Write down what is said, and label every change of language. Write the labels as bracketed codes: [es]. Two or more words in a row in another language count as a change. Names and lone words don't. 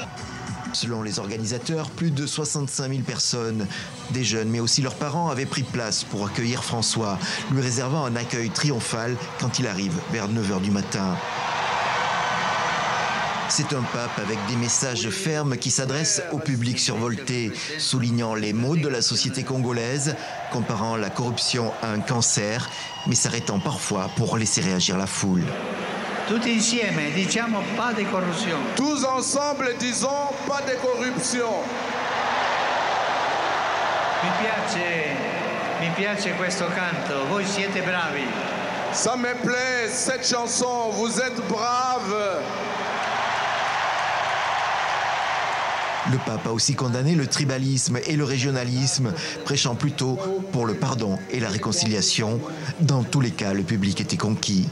[fr] Selon les organisateurs, plus de 65 000 personnes, des jeunes mais aussi leurs parents, avaient pris place pour accueillir François, lui réservant un accueil triomphal quand il arrive vers 9 h du matin. C'est un pape avec des messages fermes qui s'adresse au public survolté, soulignant les maux de la société congolaise, comparant la corruption à un cancer, mais s'arrêtant parfois pour laisser réagir la foule. [it] Tutti insieme diciamo [fr] pas de corruption. Tous ensemble disons pas de corruption. [it] Mi piace questo canto, voi siete bravi. [fr] Ça me plaît, cette chanson, vous êtes braves. Le pape a aussi condamné le tribalisme et le régionalisme, prêchant plutôt pour le pardon et la réconciliation. Dans tous les cas, le public était conquis.